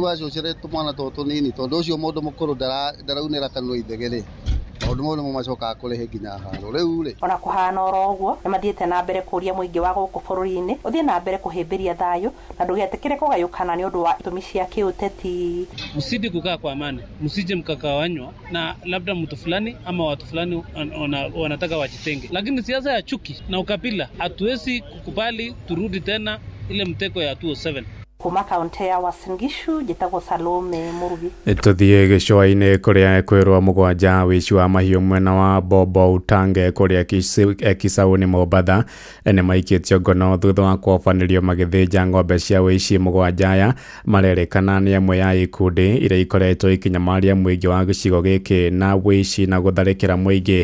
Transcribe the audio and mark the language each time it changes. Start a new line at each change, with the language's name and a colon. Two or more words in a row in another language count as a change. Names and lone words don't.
Kikuyu: Rĩu acũcĩre tũmwana tũtũ tũnini tondũ ũcio mũndũ mũkũrũ ndaraunĩra kanua ithegere. Maũndũ mau nĩmo macokaga kũrehe nginya haro. Rĩu rĩ ona kũhana oro ũguo nĩ mathiĩte na mbere kũria mũingĩ wa gũkũ bũrũri-inĩ ũthiĩ na mbere kũhĩmbĩria thayũ na ndũgetĩkĩre kũgayũkana nĩ ũndũ wa itũmi cia kĩũteti.
Swahili: Msidi kukaa kwa amani, msije mkakawanywa na labda mtu fulani ama watu fulani wanataka wajitenge. Lakini siasa ya chuki na ukabila hatuwezi kukubali turudi tena ile mteko ya 2007.
Kikuyu: Kuma kaunti ya Uasin Gishu njĩtagwo Salome Murugi. Tũthiĩ gĩcũa-inĩ kũrĩa kwĩrwo mũgwanja wĩici wa mahiũ mwena wa Bobo Utange kũrĩa Kisauni Mombatha nĩ maikĩtio ngono thutha wa kũhobanĩrio magĩthĩnja ng'ombe cia wĩici mũgwanja aya marerĩkana nĩ amwe ya ikundi iria ikoretwo ikinyamaria mũingĩ wa gĩcigo gĩkĩ na wĩici na gũtharĩkĩra mũingĩ.